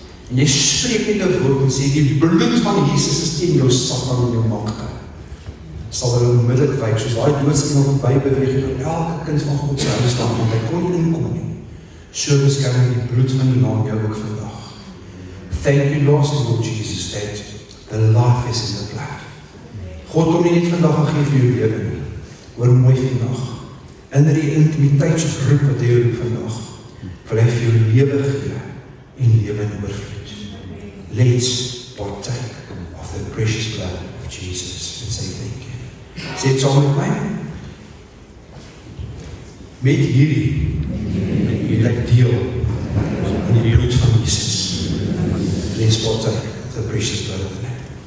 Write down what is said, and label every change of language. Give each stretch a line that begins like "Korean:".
Afrikaans: En jy spreek met jou woord en sê, die bloed van Jesus is teen jou Satan en jou makte. Sal hulle onmiddellik wyk, soos daai doodsengel verby beweeg, en elke kind van God se huis staan, want hy kon nie inkom nie. So beskerm die bloed van die naam jou ook vandag.
English: Thank you, Lord Jesus, that the life is in the blood.
Afrikaans: God kom nie net vandag en gee vir jou lewe nie. Hoor mooi vandag. In die intimiteitsroep wat hy roep vandag, wil hy vir jou lewe gee en lewe in oorvloed.
English: Let's partake of the precious blood of Jesus and say thank you.
Afrikaans: Sê het saam met my. Met hierdie wil ek deel in die bloed van Jesus.
English: Let's partake of the precious blood of the Lamb.